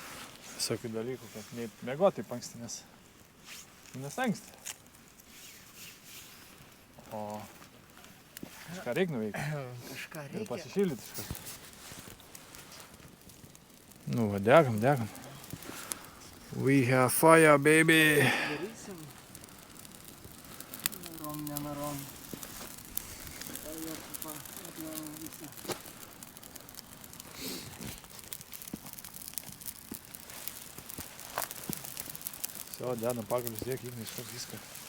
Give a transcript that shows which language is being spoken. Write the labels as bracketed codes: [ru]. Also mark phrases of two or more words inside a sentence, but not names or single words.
[lt] Visokių dalykų, kad nei miegoti taip anksti, nes anksti. O kažką reik nuveikti kažką ir reikia. pasišildyti iš karto. Nu, va, degam. [en] We have fire, baby! [lt] Darysim. Nenorom. Все, dedam pagalius, dėk, Ignai, iškart viską.